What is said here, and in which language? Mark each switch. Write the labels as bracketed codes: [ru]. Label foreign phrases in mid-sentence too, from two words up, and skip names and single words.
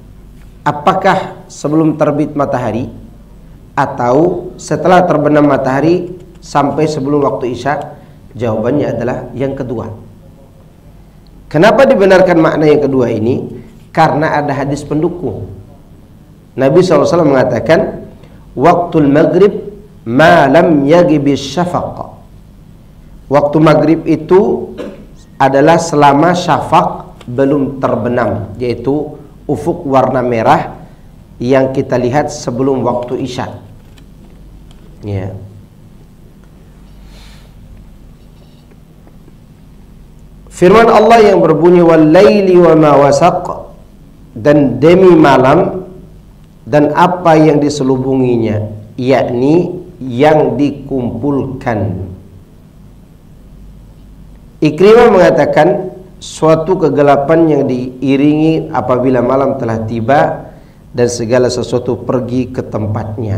[id] Apakah sebelum terbit matahari atau setelah terbenam matahari sampai sebelum waktu isya? Jawabannya adalah yang kedua. Kenapa dibenarkan makna yang kedua ini? Karena ada hadis pendukung. Nabi SAW mengatakan, [ar] وقت المغرب ما لم يغب الشفق. [id] Waktu maghrib itu adalah selama syafaq belum terbenam, yaitu ufuk warna merah yang kita lihat sebelum waktu isya. Ya. Firman Allah yang berbunyi [ar] والليل وما وسق, [id] dan demi malam dan apa yang diselubunginya, yakni yang dikumpulkan. Ikrimah mengatakan suatu kegelapan yang diiringi apabila malam telah tiba dan segala sesuatu pergi ke tempatnya.